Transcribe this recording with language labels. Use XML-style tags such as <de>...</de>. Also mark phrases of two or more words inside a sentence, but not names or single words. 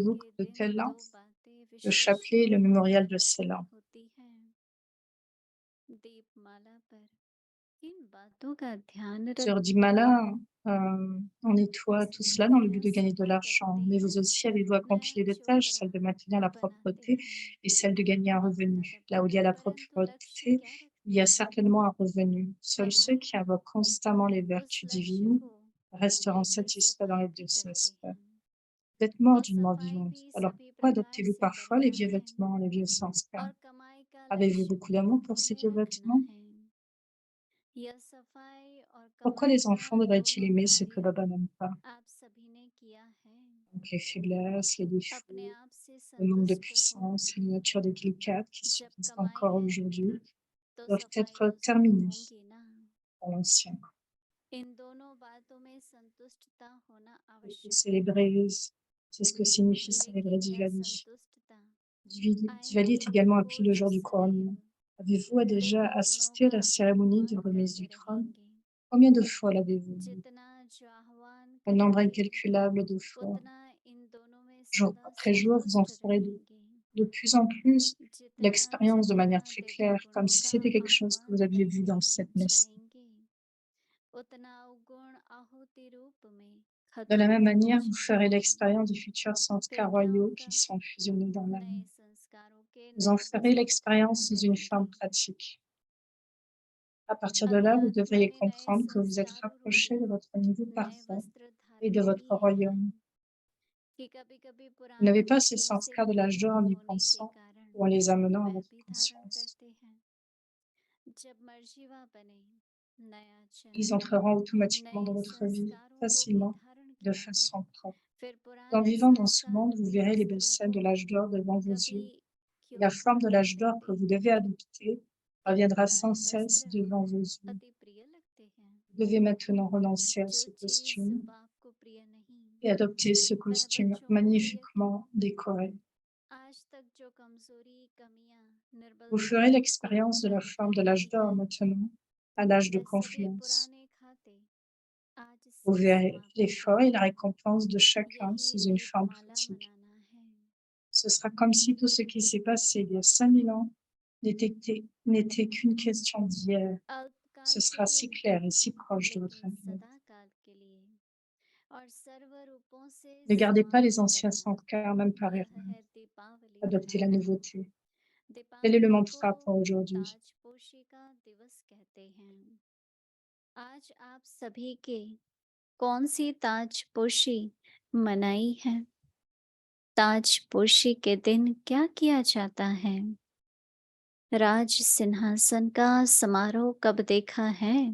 <fr>Considérez-vous</fr> <hi>के</hi> <fr>que de</fr> <hi>दिन</hi> <fr>telles</fr> <hi>दो</hi> <fr>lampes,</fr> <hi>बातें</hi> <fr>le</fr> <hi>विशेष</hi> <fr>chapelet est</fr> <hi>रूप</hi> <fr>le</fr> <hi>में</hi> <fr>mémorial de ces</fr> <hi>प्रकट</hi> <fr>lampes.</fr> <hi>होती हैं। दीपमाला पर किन बातों का ध्यान</hi> <fr>Sur</fr> <hi>रखते</hi> <fr>Dimala,</fr> <hi>हैं?</hi> <fr>on nettoie tout cela dans le but</fr> <hi>सफाया</hi> <fr>de gagner de</fr> <hi>सफाई</hi> <fr>l'argent.</fr> <hi>करते</hi> <fr>Mais</fr> <hi>हैं,</hi> <fr>vous aussi avez-vous accompli</fr> <hi>नया</hi> <fr>les deux tâches,</fr> <hi>चोपड़ा</hi> <fr>celle de maintenir la</fr> <hi>बनाते</hi> <fr>propreté</fr> <hi>हैं,</hi> <fr>et celle de gagner un</fr> <hi>वक्त</hi> <fr>revenu. Là où il y a</fr> <hi>तदपि</hi> <fr>la</fr> <hi>परंतु लक्ष्य</hi> <fr>propreté,</fr> <hi>क्या</hi> <fr>il y</fr> <hi>रखते</hi> <fr>a</fr> <hi>हैं?</hi> <fr>certainement un revenu. Seuls ceux</fr> <hi>हमारे</hi> <fr>qui invoquent constamment les</fr> <hi>उस</hi> <fr>vertus</fr> <hi>लक्ष्य</hi> <fr>divines</fr> <hi>को</hi> <fr>resteront</fr> <hi>लेकर</hi> <fr>satisfaits dans les</fr> <hi>सफाई भी</hi> <fr>deux</fr> <hi>करते</hi> <fr>aspects.</fr> <hi>हैं।</hi> <fr>Vous êtes mort</fr> <hi>तो</hi> <fr>d'une mort</fr> <hi>सफाई</hi> <fr>vivante.</fr> <hi>भी</hi> <fr>Alors</fr> <hi>सभी</hi> <fr>pourquoi</fr> <hi>प्रकार</hi> <fr>adoptez-vous</fr> <hi>से</hi> <fr>parfois les</fr> <hi>करना</hi> <fr>vieux</fr> <hi>है,</hi> <fr>vêtements, les vieux sanskars?</fr> <hi>और कमाई का</hi> <fr>Avez-vous</fr> <hi>लक्ष्य</hi> <fr>beaucoup</fr> <hi>भी</hi> <fr>d'amour pour ces</fr> <hi>उन्हें</hi> <fr>vieux</fr> <hi>रखना</hi> <fr>vêtements?</fr> <hi>है। यह सफाई और</hi> <fr>Pourquoi</fr> <hi>कमाई</hi> <fr>les</fr> <hi>का</hi> <fr>enfants devraient-ils</fr> <hi>दोनों</hi> <fr>aimer ce que</fr> <hi>कार्य</hi> <fr>Baba n'aime pas?</fr> <hi>आप सभी ने किया है।</hi> <fr>Donc les faiblesses, les</fr> <hi>अपने</hi> <fr>défauts,</fr> <hi>आप से</hi> <fr>le manque de</fr> <hi>संतुष्ट हो।</hi> <fr>puissance, les natures délicates qui</fr> <hi>जब</hi> <fr>subsistent</fr> <hi>कमाई</hi> <fr>encore</fr> <hi>है</hi> <fr>aujourd'hui</fr> <hi>तो</hi> <fr>doivent</fr> <hi>सफाई</hi> <fr>être</fr> <hi>तो जरूर</hi> <fr>terminées</fr> <hi>होंगी ना।</hi> <fr>dans l'ancien.</fr> <hi>इन दोनों बातों में संतुष्टता होना</hi> <fr>Il faut</fr> <hi>आवश्यक है,</hi> <fr>célébrer, c'est ce que signifie célébrer</fr> <hi>लेकिन यह</hi> <fr>Diwali.</fr> <hi>संतुष्टता</hi> <fr>Diwali</fr> <hi>आएगी</hi> <fr>est également appelé le</fr> <hi>रोज</hi> <fr>jour du couronnement.</fr> <hi>सदैव</hi> <fr>Avez-vous déjà</fr> <hi>दिव्य गुणों</hi> <fr>assisté à</fr> <hi>का</hi> <fr>la cérémonie de</fr> <hi>आह्वान</hi> <fr>remise</fr> <hi>करते</hi> <fr>du trône?</fr> <hi>रहेंगे।</hi> <fr>Combien de fois l'avez-vous vu?</fr> <hi>जितना जो आह्वान</hi> <fr>Un nombre</fr> <hi>करेंगे</hi> <fr>incalculable de fois.</fr> <hi>उतना इन दोनों में</hi> <fr>Jour</fr> <hi>सदा</hi> <fr>après jour, vous en</fr> <hi>संतुष्ट</hi> <fr>ferez</fr> <hi>रहेंगे।</hi> <fr>de plus en plus</fr> <hi>जितना</hi> <fr>l'expérience de</fr> <hi>जितना</hi> <fr>manière très</fr> <hi>दिव्य</hi> <fr>claire, comme</fr> <hi>गुणों</hi> <fr>si</fr> <hi>का</hi> <fr>c'était quelque chose que</fr> <hi>आह्वान</hi> <fr>vous aviez vu</fr> <hi>करते</hi> <fr>dans cette messe.</fr> <hi>जाएंगे उतना अवगुण आहुति रूप में</hi> <fr>De la</fr> <hi>खत्म</hi> <fr>même</fr> <hi>होते</hi> <fr>manière, vous ferez</fr> <hi>जाएंगे।</hi> <fr>l'expérience des futurs</fr> <hi>फिर</hi> <fr>sanskars</fr> <hi>क्या</hi> <fr>royaux</fr> <hi>होगा?</hi> <fr>qui sont fusionnés dans</fr> <hi>नए</hi> <fr>l'âme.</fr> <hi>संस्कारों के</hi> <fr>Vous en</fr> <hi>नए</hi> <fr>ferez</fr> <hi>वस्त्र धारण</hi> <fr>l'expérience sous une forme</fr> <hi>करेंगे।</hi> <fr>pratique. À partir de là, vous</fr> <hi>अध्यात्म</hi> <fr>devriez</fr> <hi>में नए</hi> <fr>comprendre que vous êtes</fr> <hi>संस्कारों</hi> <fr>rapproché</fr> <hi>रूपी</hi> <fr>de votre niveau</fr> <hi>नए</hi> <fr>parfait</fr> <hi>वस्त्र</hi> <fr>et</fr> <hi>धारण</hi> <fr>de votre</fr> <hi>किए हैं</hi> <fr>royaume.</fr> <hi>कि कभी-कभी</hi> <fr>Vous n'avez</fr> <hi>पुराने</hi> <fr>pas ces</fr> <hi>वस्त्रों से</hi> <fr>sanskars de l'âge d'or</fr> <hi>प्रेरित</hi> <fr>en y</fr> <hi>होने के</hi> <fr>pensant</fr> <hi>कारण</hi> <fr>ou en les amenant à</fr> <hi>वह</hi> <fr>votre</fr> <hi>भी धारण</hi> <fr>conscience.</fr> <hi>करते हैं। जब मर्जीवा बने नया</hi> <fr>Ils</fr> <hi>जन्म</hi> <fr>entreront automatiquement dans</fr> <hi>नए</hi> <fr>votre vie</fr> <hi>संस्कारों को भी</hi> <fr>facilement,</fr> <hi>धारण</hi> <fr>de</fr> <hi>किया।</hi> <fr>façon propre.</fr> <hi>फिर</hi> <fr>En</fr> <hi>पुराने</hi> <fr>vivant dans ce</fr> <hi>संस्कार</hi> <fr>monde, vous</fr> <hi>रूपी</hi> <fr>verrez les belles</fr> <hi>वस्त्रों</hi> <fr>scènes</fr> <hi>को</hi> <fr>de l'âge d'or devant vos</fr> <hi>कभी</hi> <fr>yeux. Et</fr> <hi>क्यों</hi> <fr>la forme de</fr> <hi>नहीं</hi> <fr>l'âge d'or que</fr> <hi>करते</hi> <fr>vous devez adopter</fr> <hi>क्योंकि</hi> <fr>reviendra sans</fr> <hi>पुराने</hi> <fr>cesse</fr> <hi>वस्त्र</hi> <fr>devant vos yeux.</fr> <hi>अति प्रिय लगते हैं।</hi> <fr>Vous devez maintenant renoncer à</fr> <hi>जो</hi> <fr>ce</fr> <hi>चीज</hi> <fr>costume</fr> <hi>बाप को प्रिय नहीं</hi> <fr>et adopter ce</fr> <hi>वह</hi> <fr>costume</fr> <hi>बच्चों को प्रिय क्यों?</hi> <fr>magnifiquement décoré.</fr> <hi>आज तक जो कमजोरी कमियां</hi> <fr>Vous</fr> <hi>निर्बलता</hi> <fr>ferez</fr> <hi>कुरीतियां</hi> <fr>l'expérience de la forme de l'âge</fr> <hi>दिखाई</hi> <fr>d'or</fr> <hi>हैं</hi> <fr>maintenant, à l'âge de</fr> <hi>वे सभी</hi> <fr>confiance.</fr> <hi>पुराने खाते आज</hi> <fr>Vous</fr> <hi>से</hi> <fr>verrez</fr> <hi>समाप्त</hi> <fr>l'effort et la</fr> <hi>करें।</hi> <fr>récompense de chacun</fr> <hi>यही</hi> <fr>sous une forme</fr> <hi>दीपमाला</hi> <fr>pratique.</fr> <hi>मनाना है।</hi> <fr>Ce sera comme si tout ce qui s'est passé il y a 5000 ans n'était qu'une question d'hier. Ce</fr> <hi>अल्पकाल के</hi> <fr>sera</fr> <hi>लिए</hi> <fr>si</fr> <hi>नहीं</hi> <fr>clair et si proche de votre</fr> <hi>लेकिन</hi> <fr>avenir.</fr> <hi>सदा काल के लिए और सर्व रूपों से</hi> <fr>Ne gardez pas les</fr> <hi>समाप्त</hi> <fr>anciens</fr> <hi>करना</hi> <fr>sanskars, même par</fr> <hi>यह</hi> <fr>erreur.</fr> <hi>है दीपावली</hi> <fr>Adoptez la</fr> <hi>मनाना।</hi> <fr>nouveauté. Quel est le</fr> <hi>दीपावली को</hi> <fr>mantra pour aujourd'hui?</fr> <hi>ताजपोशी का दिवस कहते हैं। आज आप सभी के कौन सी ताजपोशी मनाई है? ताजपोशी के दिन क्या किया जाता है? राज सिंहासन का समारोह कब देखा है?</hi>